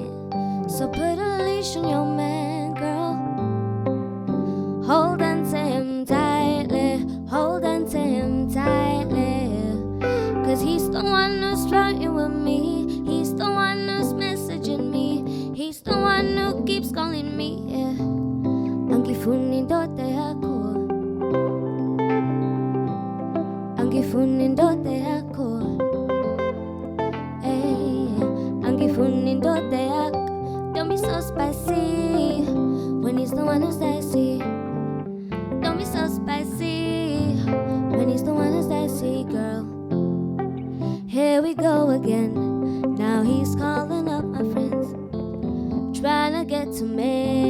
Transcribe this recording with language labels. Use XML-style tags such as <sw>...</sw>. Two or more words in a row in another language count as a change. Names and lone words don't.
<en>So put a leash on your man, girl. Hold on to him tightly, hold on to him tightly. Cause he's the one who's flirting with me, he's the one who's messaging me, he's the one who keeps calling me, yeah.</en> <zu>Angifuni ndote yako, angifuni ndote yako, hey, angifuni ndote yako.</zu> <en>Don't be so spicy when he's the one who's dicey. Don't be so spicy when he's the one who's dicey, girl. Here we go again. Now he's calling up my friends, trying to get to me.</en>